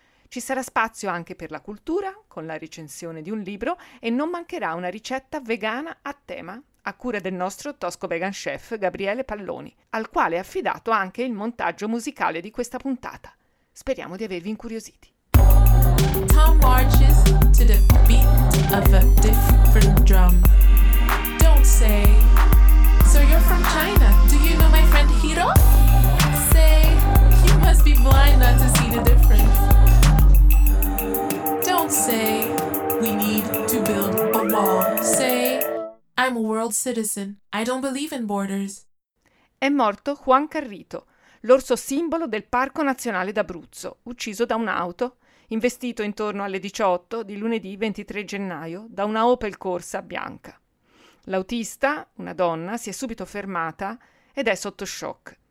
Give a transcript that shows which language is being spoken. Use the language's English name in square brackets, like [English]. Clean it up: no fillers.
[Italian] Ci sarà spazio anche per la cultura, con la recensione di un libro, e non mancherà una ricetta vegana a tema, a cura del nostro tosco vegan chef Gabriele Palloni, al quale è affidato anche il montaggio musicale di questa puntata. Speriamo di avervi incuriositi. [English] Tom marches to the beat of a different drum. Don't say, so you're from China, do you know my friend Hiro? Say, you must be blind not to see the difference. Say, we need to build a wall. Say, I'm a world citizen. I don't believe in borders. [Italian] È morto Juan Carrito, l'orso simbolo del Parco Nazionale d'Abruzzo, ucciso da un'auto, investito intorno alle 18 di lunedì 23 gennaio da una Opel Corsa bianca. L'autista, una donna, si è subito fermata ed è sotto shock.